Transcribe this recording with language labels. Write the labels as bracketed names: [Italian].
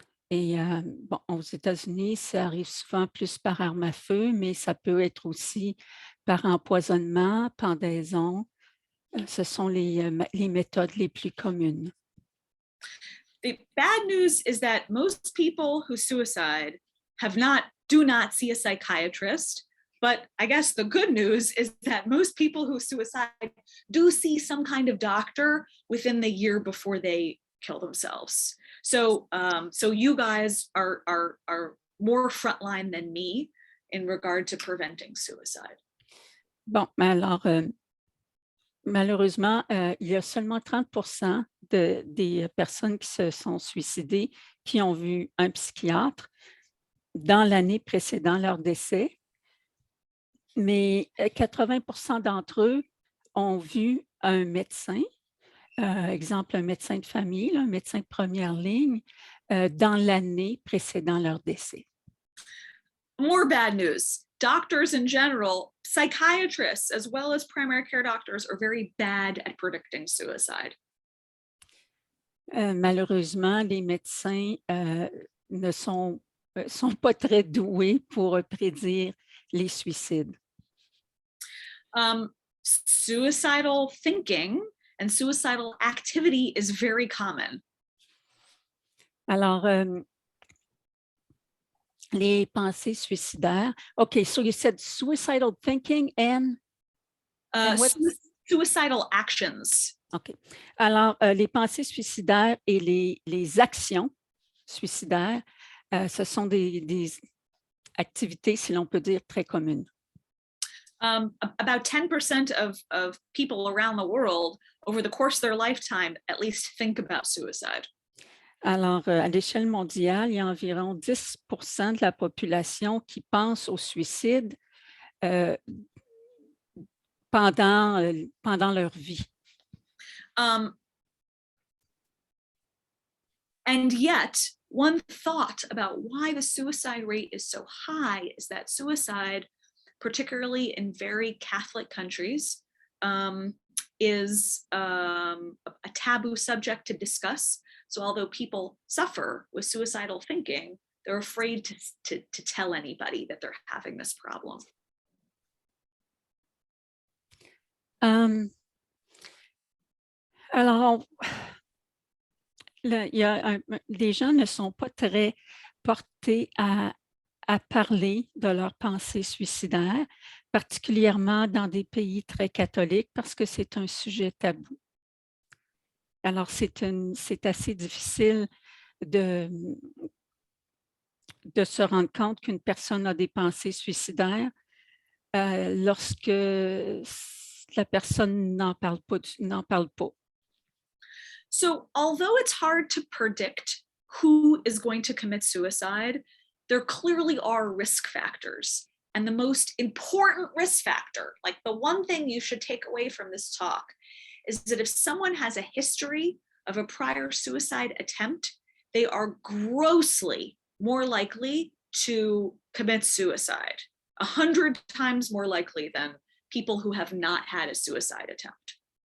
[French] Et bon, aux États-Unis, ça arrive souvent plus par arme à feu, mais ça peut être aussi par empoisonnement, pendaison. Ce sont les méthodes les plus communes. [English] The bad news is that most people who suicide do not see a psychiatrist. But I guess the good news is that most people who suicide do see some kind of doctor within the year before they kill themselves. So, so you guys are more frontline than me in regard to preventing suicide. [French] Bon, alors, malheureusement, il y a seulement 30% des personnes qui se sont suicidées qui ont vu un psychiatre dans l'année précédant leur décès. Mais 80% d'entre eux ont vu un médecin, exemple un médecin de famille, un médecin de première ligne, dans l'année précédant leur décès. [English] More bad news. Doctors in general, psychiatrists as well as primary care doctors are very bad at predicting suicide. [French] Malheureusement, les médecins ne sont pas très doués pour prédire les suicides. [English] Suicidal thinking and suicidal activity is very common. [French] Alors, les pensées suicidaires. [English] Okay, so you said suicidal thinking and suicidal actions. OK. [French] Alors, les pensées suicidaires et les actions suicidaires, ce sont des activités, si l'on peut dire, très communes. [English] About 10% of people around the world over the course of their lifetime at least think about suicide. [French] Alors, à l'échelle mondiale, il y a environ 10% de la population qui pense au suicide pendant leur vie. [English] And yet, one thought about why the suicide rate is so high is that suicide, particularly in very Catholic countries, is a taboo subject to discuss. So although people suffer with suicidal thinking, they're afraid to tell anybody that they're having this problem. [French] Alors, les gens ne sont pas très portés à parler de leurs pensées suicidaires, particulièrement dans des pays très catholiques, parce que c'est un sujet tabou. Alors, c'est assez difficile de se rendre compte qu'une personne a des pensées suicidaires lorsque la personne n'en parle pas. [English] So although it's hard to predict who is going to commit suicide, there clearly are risk factors. And the most important risk factor, like the one thing you should take away from this talk, is that if someone has a history of a prior suicide attempt, they are grossly more likely to commit suicide, 100 times more likely than people who have not had a suicide attempt.